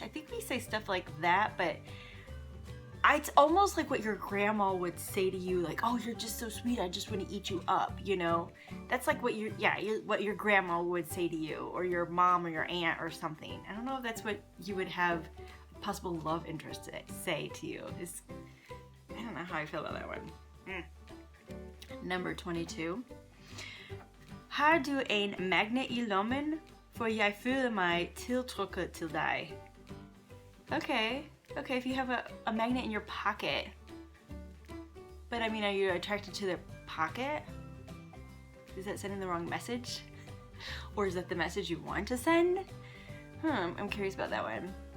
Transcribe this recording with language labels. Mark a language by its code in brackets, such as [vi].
[en] I think we say stuff like that, but it's almost like what your grandma would say to you, like, oh, you're just so sweet, I just want to eat you up, you know? That's like what what your grandma would say to you, or your mom or your aunt or something. I don't know if that's what you would have a possible love interest to say to you. I don't know how I feel about that one. Number 22. [da] Har du en magnet i lommen, for jeg føler mig tiltrukket til dig? [en] Okay, if you have a magnet in your pocket. But I mean, are you attracted to the pocket? Is that sending the wrong message? Or is that the message you want to send? I'm curious about that one.